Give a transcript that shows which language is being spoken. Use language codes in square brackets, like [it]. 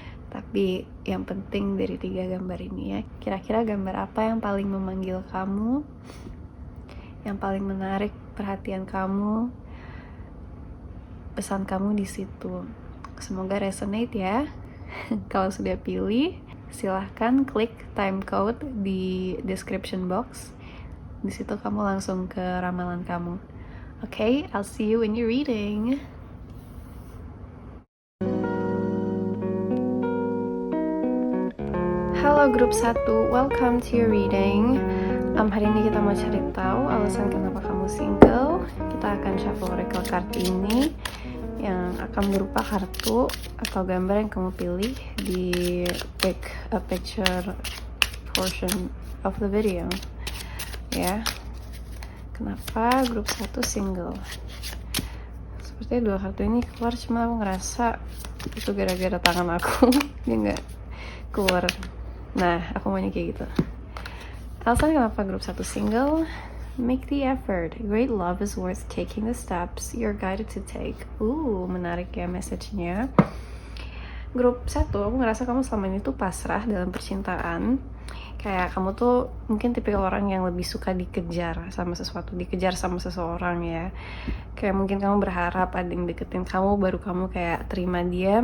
[id] Tapi yang penting dari 3 gambar ini ya, kira-kira gambar apa yang paling memanggil kamu, yang paling menarik perhatian kamu, pesan kamu di situ. Semoga resonate ya. Kalau sudah pilih, silahkan klik time code di description box. Di situ kamu langsung ke ramalan kamu. [en] Okay, I'll see you in your reading. [id] Halo grup 1, [en] welcome to your reading. [id] Hari ini kita mau cari tahu alasan kenapa kamu single. Kita akan shuffle oracle card ini yang akan berupa kartu atau gambar yang kamu pilih di [en] pick a picture portion of the video [id] ya. Kenapa grup 1 single? Sepertinya 2 kartu ini keluar, cuma aku ngerasa itu gara-gara tangan aku dia nggak keluar. Nah, aku maunya kayak gitu. Alasan kenapa grup 1 single: [en] make the effort. Great love is worth taking the steps you're guided to take. [id] Menarik ya message-nya. Grup 1, aku ngerasa kamu selama ini tuh pasrah dalam percintaan. Kayak kamu tuh mungkin tipikal orang yang lebih suka dikejar sama sesuatu, dikejar sama seseorang ya. Kayak mungkin kamu berharap ada yang deketin kamu, baru kamu kayak terima dia.